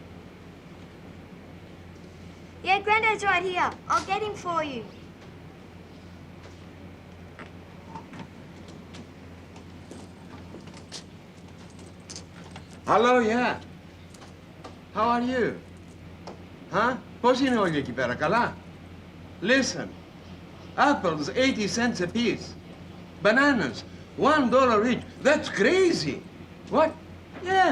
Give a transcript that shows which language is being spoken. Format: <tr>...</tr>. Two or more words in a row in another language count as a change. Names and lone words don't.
<en>Yeah, Grandad's right here. I'll get him for you. Hello, yeah. How are you? Huh?</en> <el>Πώς είναι όλοι εκεί πέρα, καλά?</el> <en>Listen. Apples, 80 cents a piece. Bananas, $1 each. That's crazy. What? Yeah.</en>